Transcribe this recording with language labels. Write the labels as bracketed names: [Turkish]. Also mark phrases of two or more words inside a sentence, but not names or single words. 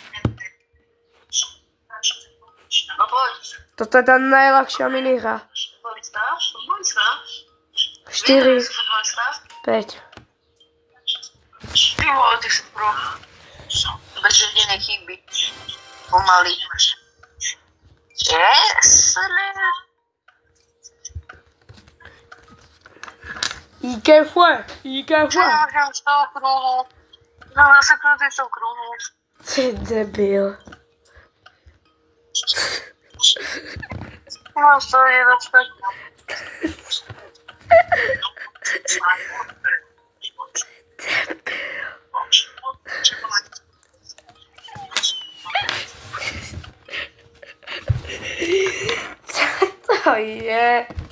[Slovak] No poď. Toto je tá najľahšia minihra. 4, 5. Ty vole, ty si pro. Bez jedinej chyby. Pomaly. Yes. [Spanish] ¿Y qué fue? ¿Y qué fue? [Slovak] Nemôžem z toho kruhu. No, zase krútiť z toho kruhu. Ty debil. Nemám z toho jednotka. [Czech] Co to je?